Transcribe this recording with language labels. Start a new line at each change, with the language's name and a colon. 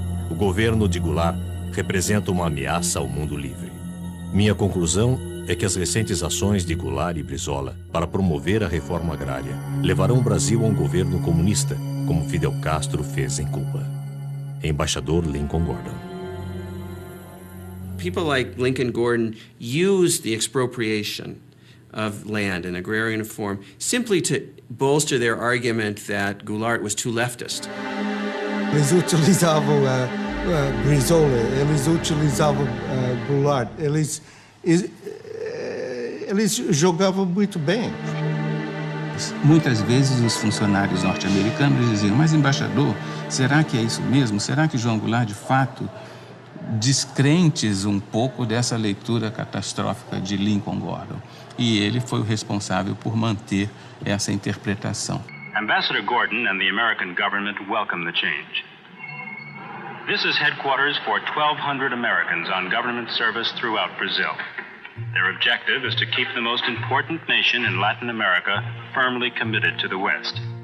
Portuguese: O governo de Goulart representa uma ameaça ao mundo livre. Minha conclusão é que as recentes ações de Goulart e Brizola para promover a reforma agrária levarão o Brasil a um governo comunista, como Fidel Castro fez em Cuba. Embaixador Lincoln Gordon.
English: People like Lincoln Gordon used the expropriation of land in agrarian form simply to bolster their argument that Goulart was too leftist.
Portuguese: Eles utilizavam Brizola, eles utilizavam Goulart, eles jogavam muito bem. Muitas vezes os funcionários norte-americanos diziam, mas embaixador, será que é isso mesmo? Será que João Goulart, de fato, descrentes um pouco dessa leitura catastrófica de Lincoln Gordon? E ele foi o responsável por manter essa interpretação.
English: Ambassador Gordon and the American government welcome the change. This is headquarters for 1,200 Americans on government service throughout Brazil. Their objective is to keep the most important nation in Latin America firmly committed to the West.